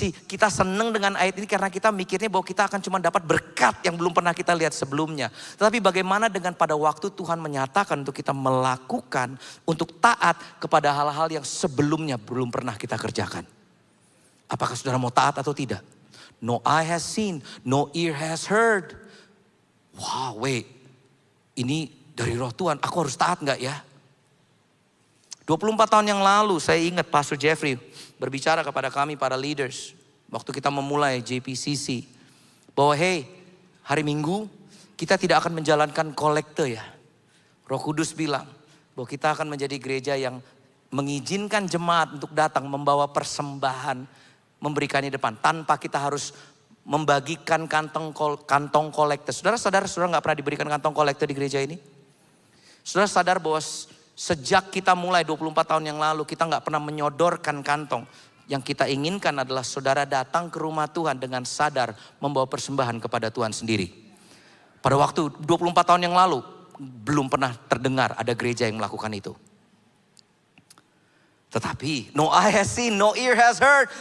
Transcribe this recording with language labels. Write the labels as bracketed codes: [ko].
[id] Kita senang dengan ayat ini karena kita mikirnya bahwa kita akan cuma dapat berkat yang belum pernah kita lihat sebelumnya. Tetapi bagaimana dengan pada waktu Tuhan menyatakan untuk kita melakukan, untuk taat kepada hal-hal yang sebelumnya belum pernah kita kerjakan. Apakah saudara mau taat atau tidak? [en] No eye has seen, no ear has heard. Wow, wait. [id] Ini dari roh Tuhan, aku harus taat gak ya? 24 tahun yang lalu saya ingat Pastor Jeffrey berbicara kepada kami para leaders. Waktu kita memulai JPCC. Bahwa hey, hari Minggu kita tidak akan menjalankan kolekte ya. Roh Kudus bilang bahwa kita akan menjadi gereja yang mengizinkan jemaat untuk datang membawa persembahan, memberikannya depan. Tanpa kita harus membagikan kantong kolekte. Saudara sadar saudara gak pernah diberikan kantong kolekte di gereja ini? Saudara sadar bahwa sejak kita mulai 24 tahun yang lalu kita gak pernah menyodorkan kantong. Yang kita inginkan adalah saudara datang ke rumah Tuhan dengan sadar membawa persembahan kepada Tuhan sendiri. Pada waktu 24 tahun yang lalu belum pernah terdengar ada gereja yang melakukan itu. Tetapi [en] no eye has seen, no ear has heard.